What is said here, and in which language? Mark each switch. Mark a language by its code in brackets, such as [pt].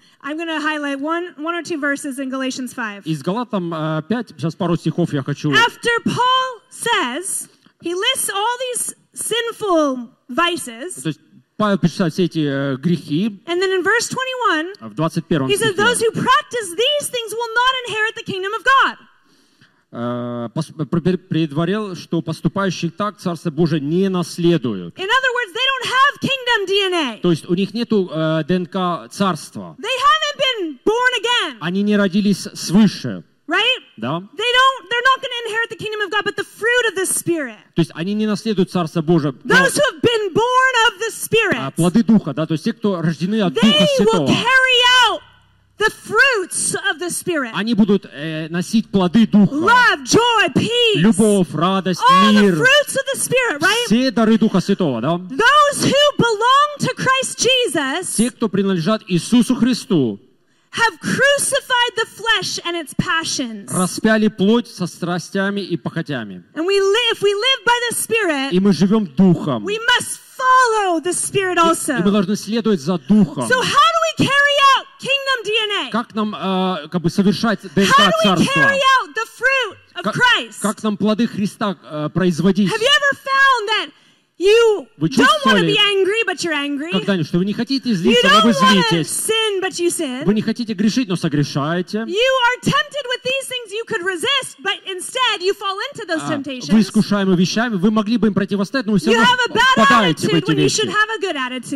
[en] I'm going to highlight one or two verses in Galatians 5. [ru] Из Галатам 5 сейчас пару стихов я хочу. [en] After Paul says, he lists all these sinful vices. [ru] То есть Павел перечисляет все эти грехи. [en] And then in verse 21. [ru] В 21 стихе. [en] He says those who practice these things will not inherit the kingdom of God. [ru] Предварил, что поступающих так Царство Божие не наследуют. [en] In other words, they don't have kingdom DNA. [ru] То есть у них нету ДНК царства. [en] They haven't been born again. [ru] Они не родились свыше. [en] Right? [ru] Да. [en] They're not going to inherit the kingdom of God, but the fruit of the Spirit. [ru] То есть они не наследуют Царство Божие. [en] Those who have been born of the Spirit. [ru] Плоды Духа, да, то есть те, кто рождены от Духа Святого. [en] They will carry out the fruits of the Spirit. [ru] Они будут носить плоды Духа. [en] Love, joy, peace. [ru] Любовь, радость, [en] all [ru] мир. [en] The fruits of the Spirit, right? [ru] Все дары Духа Святого, да? [en] Those who belong to Christ Jesus. [ru] Те, кто принадлежат Иисусу Христу. [en] Have crucified the flesh and its passions. [ru] Распяли плоть со страстями и похотями. [en] And we live, if we live by the Spirit. [ru] И мы живем Духом. [en] We must follow the Spirit also. [ru] И мы должны следовать за Духом. [en] So how do we carry out kingdom DNA? [ru] Как нам как бы совершать ДНК царства? [en] How do we carry out the fruit of Christ? [ru] Как нам плоды Христа производить? [en] Have you ever found that [ru] Вы чувствовали когда-нибудь, что вы не хотите злиться, но вы злитесь? [en] Sin, [ru] вы не хотите грешить, но согрешаете? Вы искушаемы вещами, вы могли бы им противостоять, но вы все равно попадаете в эти вещи.